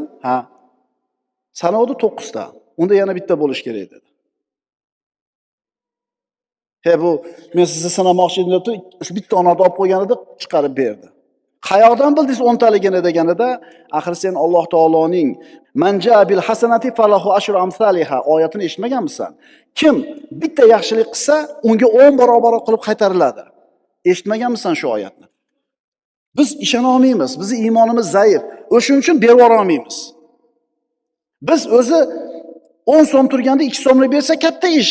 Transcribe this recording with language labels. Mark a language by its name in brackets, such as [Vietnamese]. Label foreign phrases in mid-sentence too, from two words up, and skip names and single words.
[Uzbek] Ha. Sanavdi 9 ta. Unda yana bitta bo'lish kerak dedi. Bu men sizni sinamoqchi edim deb, shu bitta onorni olib qo'yganida chiqarib berdi. Qayoqdan bildingiz 10 taligini deganida, axir sen Alloh taoloning [Arabic] من جاء بالحسنة فله عشر أمثالها [Uzbek] oyatini eshitmaganmisan? Kim bitta yaxshilik qilsa, unga 10 barobar qilib qaytariladi. Eshitmaganmisan shu oyatni? Biz ishona olmaymiz, bizning iymonimiz zaif. O'shuning uchun berib olmaymiz. Biz o'zi 10 so'm turganda 2 so'mlik bersa katta ish.